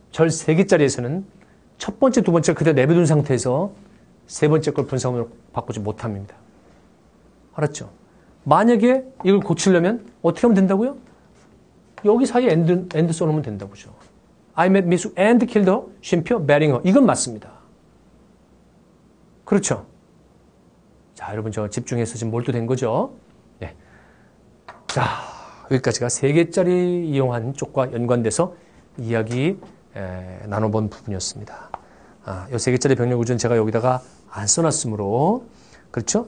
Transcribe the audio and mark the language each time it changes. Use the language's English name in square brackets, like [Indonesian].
[Korean] 절 3개짜리에서는 첫 번째, 두 번째 그대로 내버려둔 상태에서 세 번째 걸 분사구문으로 바꾸지 못함입니다. 알았죠? 만약에 이걸 고치려면 어떻게 하면 된다고요? 여기 사이에 and 써놓으면 된다고죠. [English] I met Miss and killed her, 쉼표, marrying her. [Korean] 이건 맞습니다. 그렇죠? 자, 여러분 저 집중해서 지금 몰두된 거죠? 네. 자, 여기까지가 3개짜리 이용한 쪽과 연관돼서 이야기 나눠본 부분이었습니다. 이 3개짜리 병렬 구조는 제가 여기다가 안 써놨으므로 그렇죠?